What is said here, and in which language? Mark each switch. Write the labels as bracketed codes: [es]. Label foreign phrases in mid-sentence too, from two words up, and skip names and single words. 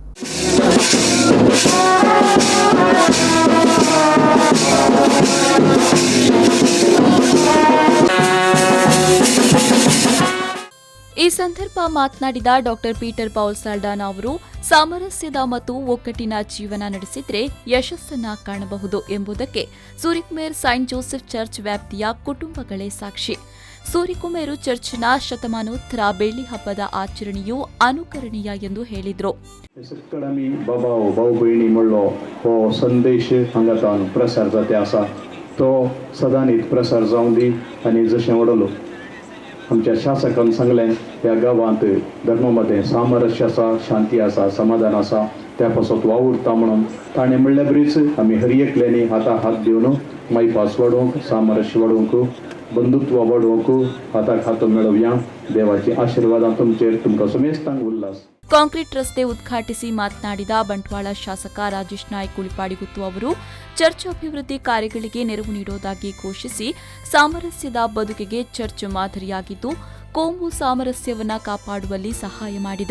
[kn] ಈ ಸಂದರ್ಭ ಮಾತನಾಡಿದ ಡಾ ಪೀಟರ್ ಪೌಲ್ ಸಲ್ಡಾನ ಅವರು ಸಾಮರಸ್ಯದ ಮತ್ತು ಒಗ್ಗಟ್ಟಿನ ಜೀವನ ನಡೆಸಿದ್ರೆ ಯಶಸ್ಸನ್ನ ಕಾಣಬಹುದು ಎಂಬುದಕ್ಕೆ ಸೂರಿಕುಮೇರ್ ಸೈಂಟ್ ಜೋಸೆಫ್ ಚರ್ಚ್ ವ್ಯಾಪ್ತಿಯ ಕುಟುಂಬಗಳೇ ಸಾಕ್ಷಿ. ಸೂರಿಕುಮೇರು ಚರ್ಚ್ನ ಶತಮಾನೋತ್ತರ ಬೆಳ್ಳಿ ಹಬ್ಬದ ಆಚರಣೆಯು ಅನುಕರಣೀಯ ಎಂದು ಹೇಳಿದರು. [kok] संदेश हांगा प्रसार जाता आसा तो सदांच प्रसार जावं दी आनी जशें वडलो आमच्या शासकान सांगलें ह्या गांवांत धर्मामध्ये सामरस्य आसा, शांती आसा, समाधान आसा त्या पासत वावुरता म्हणून ताणें म्हणले बरीच आमी हर एकल्यानी हाता हात दिवन मायपास वाडोवंक, सामरस्य वाडोवंक, बंधुत्व वाडोवंक हाताक हात मेळोवया. देवाची आशीर्वाद तुमचेर तुमकां समेस्तांक उल्लास. [kn] ಕಾಂಕ್ರೀಟ್ ರಸ್ತೆ ಉದ್ಘಾಟಿಸಿ ಮಾತನಾಡಿದ ಬಂಟ್ವಾಳ ಶಾಸಕ ರಾಜೇಶ್ ನಾಯ್ಕ್ ಉಳಿಪಾಡಿಗುತ್ತು ಅವರು ಚರ್ಚ್ ಅಭಿವೃದ್ಧಿ ಕಾರ್ಯಗಳಿಗೆ ನೆರವು ನೀಡುವುದಾಗಿ ಘೋಷಿಸಿ ಸಾಮರಸ್ಯದ ಬದುಕಿಗೆ ಚರ್ಚ್ ಮಾದರಿಯಾಗಿದ್ದು ಕೋಮು ಸಾಮರಸ್ಯವನ್ನು ಕಾಪಾಡುವಲ್ಲಿ ಸಹಾಯ ಮಾಡಿದೆ.